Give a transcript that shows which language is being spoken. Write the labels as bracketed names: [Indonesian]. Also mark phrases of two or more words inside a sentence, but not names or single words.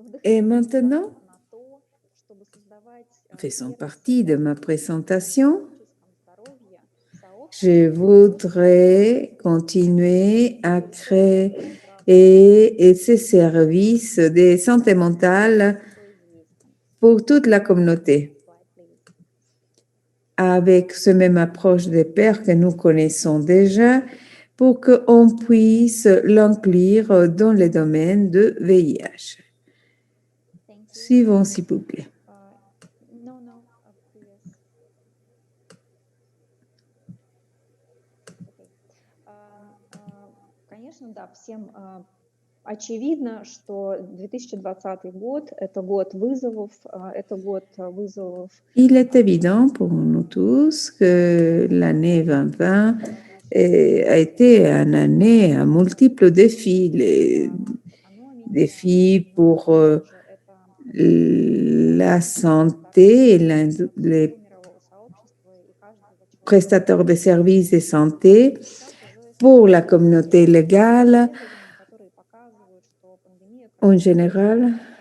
[French] Et maintenant, faisant partie de ma présentation, je voudrais continuer à créer ces services de santé mentale pour toute la communauté, avec ce même approche des pairs que nous connaissons déjà, pour qu'on puisse l'inclure dans le domaine de VIH. Suivons, s'il vous plaît. [Russian] Конечно, да, всем очевидно, что 2020 год – это год вызовов, это год вызовов. [French] Il est évident pour nous tous que l'année 2020 a été une année à multiples défis. Les défis pour la santé et les prestataires de services de santé, pour la communauté légale en général.